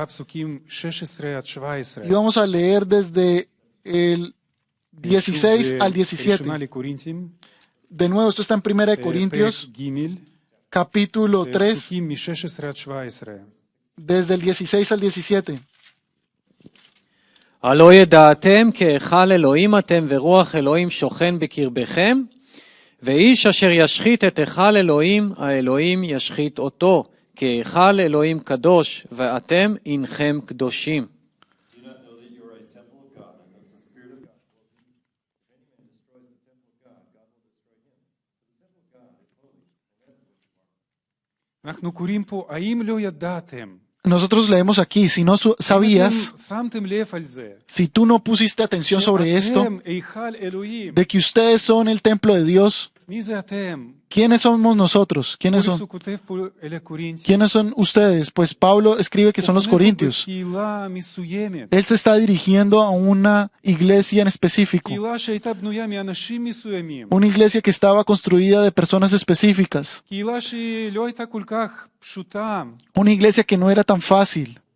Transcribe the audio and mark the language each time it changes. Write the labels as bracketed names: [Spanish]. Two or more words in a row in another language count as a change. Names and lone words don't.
[Spanish] Y vamos a leer desde el 16 al 17. De nuevo, esto está en 1 Corintios, capítulo 3, desde el 16 al 17. [Hebrew] הלא ידעתם כי היכל אלוהים אתם ורוח אלוהים שוכן בקרבכם, ואיש אשר ישחית את היכל אלוהים, האלוהים ישחית אותו, כי היכל אלוהים קדוש, ואתם אינכם קדושים. אנחנו קוראים פה, האם לא ידעתם? [Spanish] Nosotros leemos aquí, si no sabías, si tú no pusiste atención sobre esto, de que ustedes son el templo de Dios, ¿quiénes somos nosotros? ¿Quiénes son ustedes? Pues Pablo escribe que son los corintios. Él se está dirigiendo a una iglesia en específico, una iglesia que estaba construida de personas específicas, una iglesia que no era tan fácil.